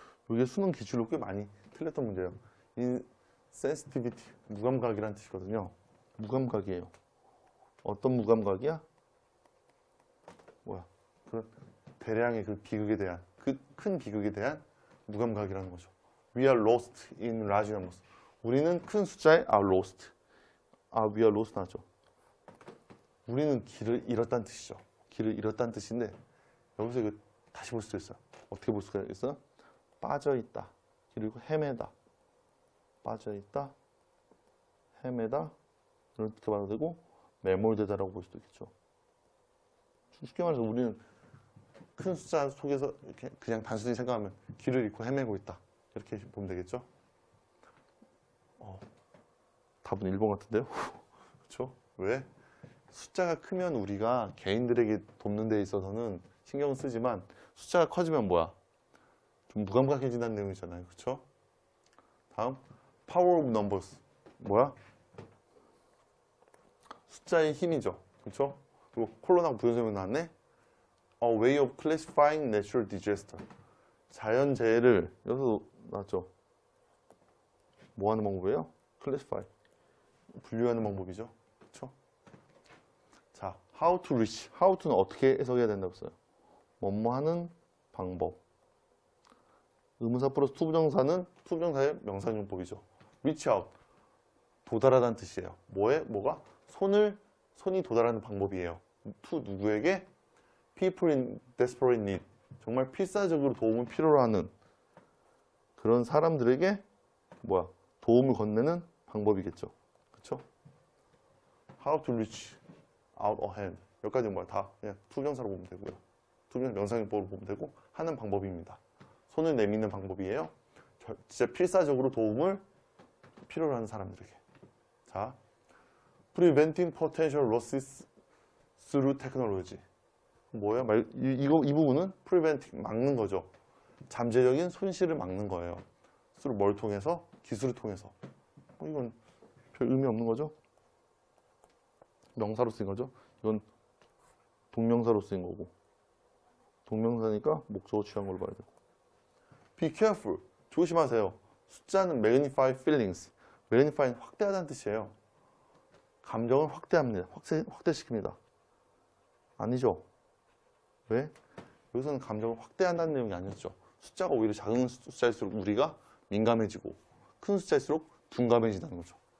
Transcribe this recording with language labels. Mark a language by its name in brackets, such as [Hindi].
[Korean] 이게 수능 기출로 꽤 많이 틀렸던 문제예요. insensitivity, 무감각이라는 뜻이거든요. 무감각이에요. 어떤 무감각이야? 뭐야? 그 대량의 그 비극에 대한, 그 큰 비극에 대한 무감각이라는 거죠. [English] We are lost in large numbers. [Korean] 우리는 큰 숫자에 [English] are lost. we are lost [Korean] 나죠. 우리는 길을 잃었다는 뜻이죠. 길을 잃었다는 뜻인데 여기서 이거 다시 볼 수도 있어요. 어떻게 볼 수가 있어요? 빠져있다. 그리고 헤매다. 빠져있다. 헤매다. 이렇게 말해도 되고 매몰되다라고 볼 수도 있겠죠. 쉽게 말해서 우리는 큰 숫자 속에서 이렇게 그냥 단순히 생각하면 길을 잃고 헤매고 있다. 이렇게 보면 되겠죠. 답은 1번 같은데요? 그렇죠? 왜? 숫자가 크면 우리가 개인들에게 돕는 데 있어서는 신경을 쓰지만 숫자가 커지면 뭐야? 좀 무감각해진다는 내용이잖아요. 그렇죠? 다음 [English] power of numbers. [Korean] 뭐야? 숫자의 힘이죠. 그렇죠? 그리고 콜론하고 부연설명 나왔네. [English] A way of classifying natural disaster. [Korean] 자연재해를 여기서 나왔죠. 뭐 하는 방법이에요? classify. 분류하는 방법이죠. 그렇죠? [English] 자, how to reach. [Korean] how to는 어떻게 해석해야 된다고 써요? 뭐뭐 하는 방법. 의문사 플러스 투부정사는 투부정사의 명사용법이죠. reach out. 도달하다는 뜻이에요. 뭐가? 손이 도달하는 방법이에요. to 누구에게? [English] people in desperate need. [Korean] 정말 필사적으로 도움을 필요로 하는 그런 사람들에게 도움을 건네는 방법이겠죠. 그렇죠? [English] How to reach out a hand. [Korean] 여기까지는 다 그냥 투명사로 보면 되고요. 투명 명사용법으로 보면 되고 하는 방법입니다. 손을 내미는 방법이에요. 진짜 필사적으로 도움을 필요로 하는 사람들에게. 자, [English] Preventing potential losses through technology. [Korean] 뭐야? 이 부분은 preventing, 막는 거죠. 잠재적인 손실을 막는 거예요. through 뭘 통해서? 기술을 통해서. 이건 별 의미 없는 거죠? 명사로 쓰인 거죠? 이건 동명사로 쓰인 거고. 동명사니까 목적어 취한 걸로 봐야 되고. [English] Be careful. [Korean] 조심하세요. 숫자는 [English] magnify feelings. [Korean] magnify는 확대하다는 뜻이에요. 감정을 확대합니다. 확대시킵니다. 아니죠? 왜? 여기서는 감정을 확대한다는 내용이 아니었죠. 숫자가 오히려 작은 숫자일수록 우리가 민감해지고 큰 숫자일수록 둔감해진다는 거죠.